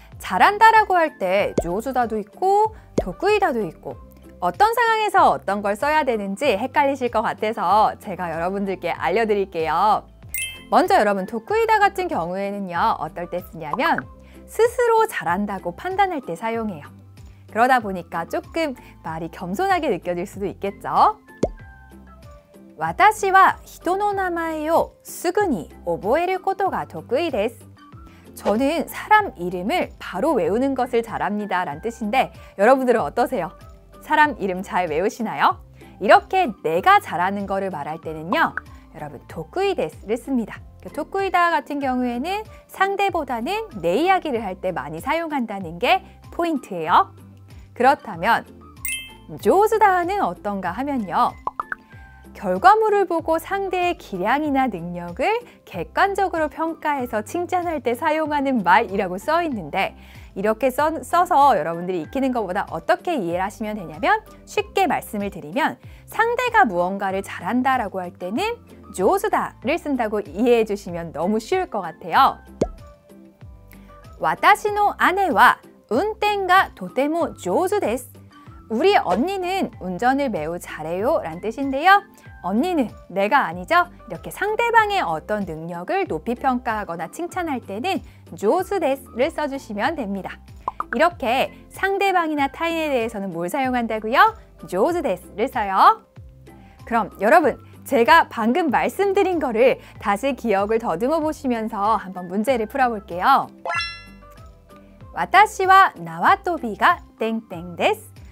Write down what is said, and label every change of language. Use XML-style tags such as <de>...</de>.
<ko>잘한다라고 할 때 조수다도 있고 도쿠이다도 있고 어떤 상황에서 어떤 걸 써야 되는지 헷갈리실 것 같아서 제가 여러분들께 알려드릴게요. 먼저 여러분 도쿠이다 같은 경우에는요, 어떨 때 쓰냐면 스스로 잘한다고 판단할 때 사용해요. 그러다 보니까 조금 말이 겸손하게 느껴질 수도 있겠죠.</ko> <ja>私は人の名前をすぐに覚えることが得意です.</ja> <ko>저는 사람 이름을 바로 외우는 것을 잘합니다 라는 뜻인데 여러분들은 어떠세요? 사람 이름 잘 외우시나요? 이렇게 내가 잘하는 거를 말할 때는요, 여러분 도쿠이데스를 씁니다. 도쿠이다 같은 경우에는 상대보다는 내 이야기를 할 때 많이 사용한다는 게 포인트예요. 그렇다면 조수다는 어떤가 하면요, 결과물을 보고 상대의 기량이나 능력을 객관적으로 평가해서 칭찬할 때 사용하는 말이라고 써 있는데, 이렇게 써서 여러분들이 익히는 것보다 어떻게 이해를 하시면 되냐면, 쉽게 말씀을 드리면 상대가 무언가를 잘한다라고 할 때는 조수다를 쓴다고 이해해 주시면 너무 쉬울 것 같아요.</ko> <ja>私の姉は運転がとても上手です.</ja> <ko>우리 언니는 운전을 매우 잘해요 라는 뜻인데요. 언니는 내가 아니죠. 이렇게 상대방의 어떤 능력을 높이 평가하거나 칭찬할 때는 조수데스를 써주시면 됩니다. 이렇게 상대방이나 타인에 대해서는 뭘 사용한다고요? 조수데스를 써요. 그럼 여러분 제가 방금 말씀드린 거를 다시 기억을 더듬어 보시면서 한번 문제를 풀어볼게요.</ko> <ja>私は縄跳びが땡땡です.</ja>